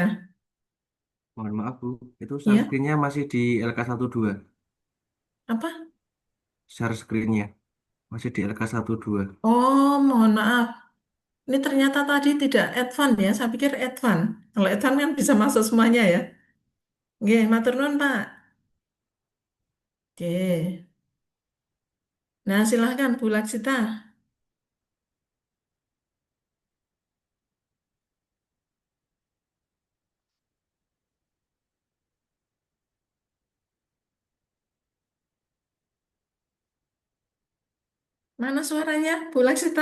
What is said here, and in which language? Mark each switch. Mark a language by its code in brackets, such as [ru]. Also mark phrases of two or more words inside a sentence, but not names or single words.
[id] Mohon maaf Bu, itu share Ya, screen-nya masih di LK12. apa? [en] Share screen- [id] nya masih di LK12. Oh, mohon maaf. Ini ternyata tadi tidak advance ya. Saya pikir advance. Kalau advance kan bisa masuk semuanya ya. Oke, [jv] matur nuwun, Pak. [id] Oke. Nah, silahkan Bu Laksita. Mana suaranya, Bu Laksita?